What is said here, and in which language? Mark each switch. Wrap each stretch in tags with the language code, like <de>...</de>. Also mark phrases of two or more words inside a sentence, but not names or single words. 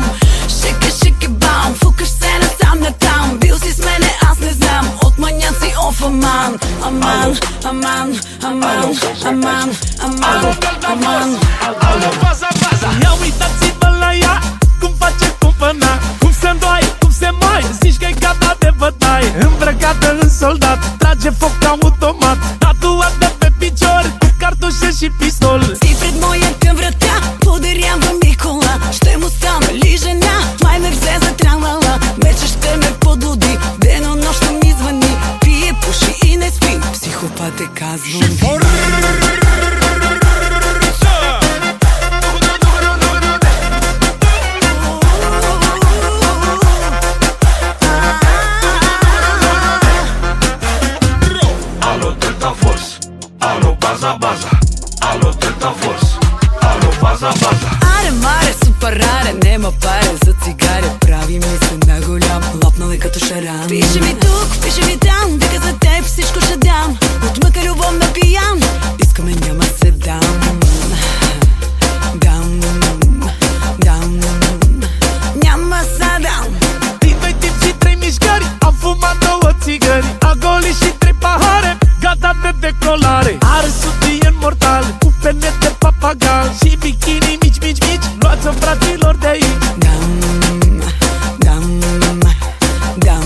<bg>Шики, шики, бам, фукаш се насам натам. Бил си с мене, аз не знам, от маняци оф аман. Аман, аман, amman, amman, amman, amman.</bg> <ro>Alo, baza, baza. Ia uitați-vă la ea, cum face cumpăna, cum se îndoaie, cum se mai zici că-i gata de bătaie. Îmbrăcată în soldat, trage foc automat, tatuată pe picior, cu cartușe și pistol.</ro> <bg>Си пред моята врата, подарява ми кола. Ще му стана ли жена, май ме взе за тралала. Вече ще ме подлуди, денонощно ми звъни. Пие, пуши и не спи, психопат е казвам.</bg> <ro>Alo, Delta Force, alo, baza, baza. Alo, Delta Force, alo, baza, baza.</ro> <sr>Аре, маре, супер раре, нема паре за цигаре.</sr> <bg>Прави ми се на голям, лопнал е като шаран. Пише ми тук, пише ми там, вика за теб всичко ще дам. Отмъка любовна пиян, искаме няма се дам. Дам, дам, няма се дам.</bg> <ro>Din doi tipi și 3 mișcări, am fumat 2 țigări, a golit și 3 pahare, gata de decolare. Are sutien mortal, cu penete papagal și bikini mici, mici, mici. Luați-o fraților de aici.</ro> <bg>Dam, dam,</bg>